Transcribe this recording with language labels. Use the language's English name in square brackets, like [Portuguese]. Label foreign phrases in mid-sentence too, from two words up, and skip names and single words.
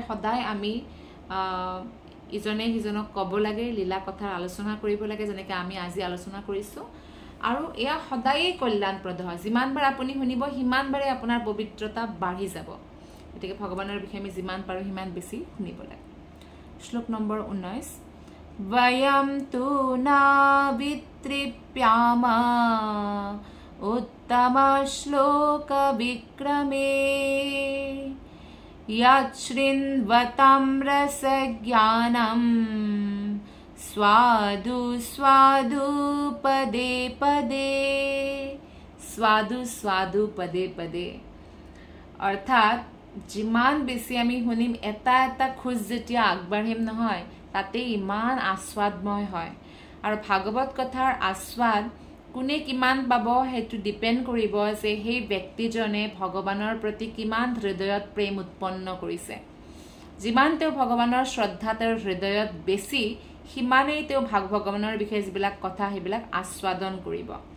[Assamese] সদায় আমি ইজনে সিজনক ক'ব লাগে লীলা কথাৰ আলোচনা কৰিব লাগে যেনেকৈ আমি আজি আলোচনা কৰিছোঁ আৰু এয়া সদায়েই কল্যাণপ্ৰদ হয় যিমানবাৰ আপুনি শুনিব সিমানবাৰে আপোনাৰ পবিত্ৰতা বাঢ়ি যাব গতিকে ভগৱানৰ বিষয়ে আমি যিমান পাৰোঁ সিমান বেছি শুনিব লাগে শ্লোক নম্বৰ 19 [Sanskrit] वयं तु नावितृप्यामा उत्तमश्लोकविक्रमे यच्छृण्वतां रसज्ञानं स्वादु स्वादु पदे पदे स्वादु स्वादु पदे पदे [Assamese] অৰ্থাৎ যিমান বেছি আমি হুনিম এটা এটা খোজ যেতিয়া आगबाঢ়িম নহয় তাতে ইমান আস্বাদময় হয় আৰু ভাগৱত কথাৰ আস্বাদ কোনে কিমান পাব হেতু ডিপেন্ড কৰিব যে সেই ব্যক্তিজনে ভগৱানৰ প্ৰতি কিমান হৃদয়ত প্ৰেম উৎপন্ন কৰিছে যিমান তেওঁ ভগৱানৰ শ্ৰদ্ধা তেওঁৰ হৃদয়ত বেছি সিমানেই তেওঁ ভগৱানৰ বিষয়ে যিবিলাক কথা সেইবিলাক আস্বাদন কৰিব